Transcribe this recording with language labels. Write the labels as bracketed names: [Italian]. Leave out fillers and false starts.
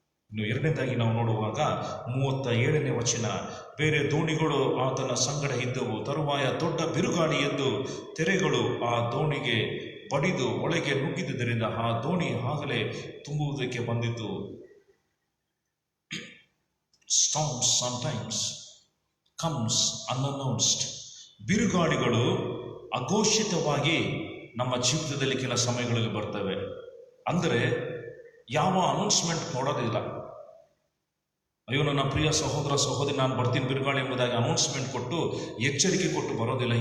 [Kannada] ಇನ್ನು 2ನೇದಾಗಿ ನಾವು ನೋಡುವಾಗ 37ನೇ ವಚನ, ಬೇರೆ ದೋಣಿಗಳು ಆತನ ಸಂಗಡ ಇದ್ದವು, ತರುವಾಯ ದೊಡ್ಡ ಬಿರುಗಾಳಿ ಎದ್ದು ತೆರೆಗಳು ಆ ದೋಣಿಗೆ ಬಡಿದು ಒಳಗೆ ನುಗ್ಗಿದ್ದರಿಂದ ಆ ದೋಣಿ ಆಗಲೇ ತುಂಬುವುದಕ್ಕೆ ಬಂದಿತು. [English] Storms sometimes comes unannounced. [Kannada] ಬಿರುಗಾಳಿಗಳು ಅಘೋಷಿತವಾಗಿ ನಮ್ಮ ಜೀವಿತದಲ್ಲಿ ಕೆಲ ಸಮಯಗಳಲ್ಲಿ ಬರ್ತವೆ. ಅಂದರೆ ಯಾವ ಅನೌನ್ಸ್ಮೆಂಟ್ ನೋಡೋದಿಲ್ಲ. ಅಯ್ಯೋ ನನ್ನ ಪ್ರಿಯ ಸಹೋದರ ಸಹೋದರಿ, ನಾನು ಬರ್ತೀನಿ ಬಿರುಗಾಳಿ ಎಂಬುದಾಗಿ ಅನೌನ್ಸ್ಮೆಂಟ್ ಕೊಟ್ಟು ಎಚ್ಚರಿಕೆ ಕೊಟ್ಟು ಬರೋದಿಲ್ಲ.